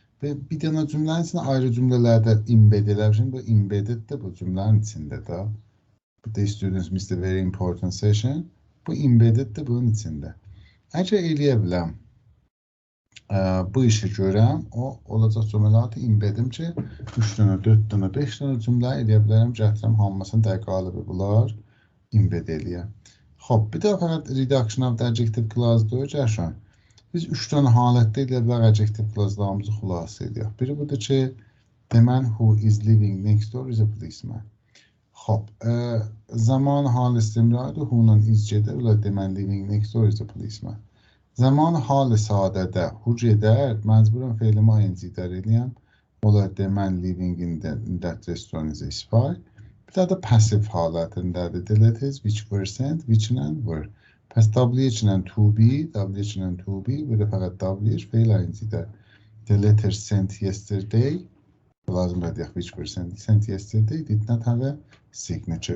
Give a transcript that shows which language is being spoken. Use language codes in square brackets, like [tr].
[az] Və bir dənə cümlənin içində ayrı cümlələrdə embed eləmişəm. Bu embedded də bu cümlənin içində də. [en] The students missed a very important session. [az] Bu embedded də bunun içində. Əgər eləyə biləm, bu işi görəm, o olacaq cümlələri embedim ki, 3 dənə, 4 dənə, 5 dənə cümlə eləyə bilərəm, gətirəm hamısını da qalıbı bunlar embed eləyəm. Xoş, bir də fəqət [en] reduction of the adjective clause-da [az] öyrəşən. Biz 3 dənə halətdə elə bilər adjective clause-larımızı xülasə edirik. [en] Biri budur ki, the man who is living next door is a policeman. [az] Xoş, zaman hal istimrardır, who-la is gedir, ular [en] the man living next door is a policeman. [az] Zaman hal sadədə who gedər, məcburan feilimi ing-dər eləyəm. Ular [en] the man living in that restaurant is a spy. [az] Bir də passive halətindədir. [en] The letters which were sent, which-lə were. [az] Pəs WH-lə to be, WH-lə to be, burada fəqət WH feil ing-dər. [en] The letters sent yesterday, [az] lazım deyək [en] which were sent yesterday, did not have a signature.